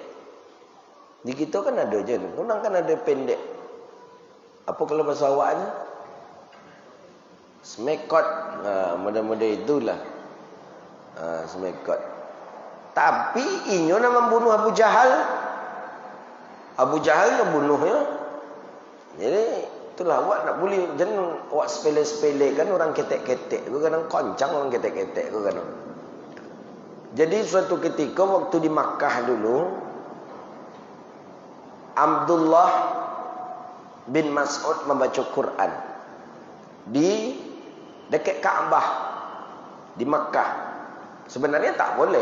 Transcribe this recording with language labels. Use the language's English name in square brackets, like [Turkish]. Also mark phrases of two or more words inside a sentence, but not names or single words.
[Malay] Di kita kan ada je. Orang kan ada pendek. Apa kalau bahasa awaknya? Smekot. Mudah-mudah itulah. [Minangkabau] Smekot. Tapi inyo nak membunuh Abu Jahal. [Malay] Abu Jahal nak bunuhnya. Jadi itulah awak nak boleh. Jangan awak sepele-sepele kan orang ketek-ketek. [Minangkabau] Kau kadang koncang orang ketek-ketek. [Malay] Kau kadang. Jadi suatu ketika waktu di Makkah dulu. Abdullah bin Mas'ud membaca Quran di dekat Kaabah di Makkah. Sebenarnya tak boleh.